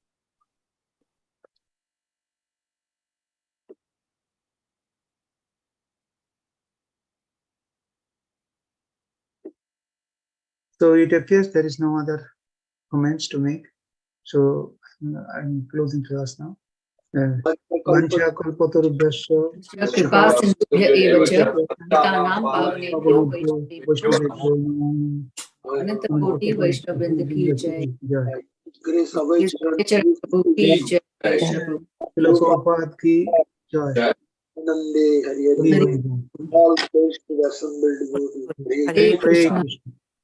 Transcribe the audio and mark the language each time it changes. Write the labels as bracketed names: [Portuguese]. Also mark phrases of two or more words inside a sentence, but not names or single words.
[English] So it appears there is no other comments to make. So I'm closing class now. [Sanskrit] वाञ्छा कल्पतरुभ्यस्य कृपा सिन्धुभ्य एव च पतितानां पावनेभ्यो वैष्णवेभ्यो नमो [Hindi] अनंत कोटि वैष्णववृंद की जय। जय। [English] Grace Abhay Charan, [Hindi] चरण प्रभु की जय। कृष्ण प्रभु श्रील प्रभुपाद की जय। Nande, Hare [Sanskrit] हरि Hare. [Hindi] हरि बोल। [English] All praise to the assembled devotees. [Sanskrit] हरे हरे कृष्ण। कृष्ण।